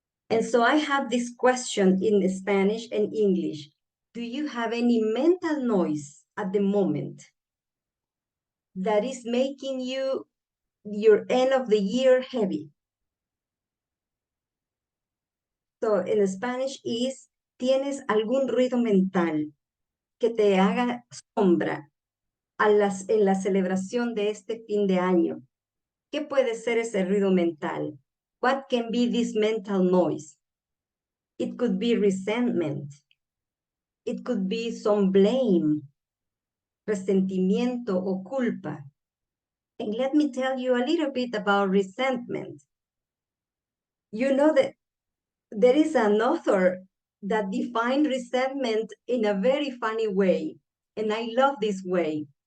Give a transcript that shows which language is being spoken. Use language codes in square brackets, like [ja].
[en] And so I have this question in Spanish and English. Do you have any mental noise at the moment that is making you your end of the year heavy? So in Spanish is, [es] ¿tienes algún ruido mental que te haga sombra en la celebración de este fin de año? ¿Qué puede ser ese ruido mental? [en] What can be this mental noise? It could be resentment. It could be some blame, [es] resentimiento o culpa. [en] And let me tell you a little bit about resentment. You know that there is an author that defined resentment in a very funny way, and I love this way.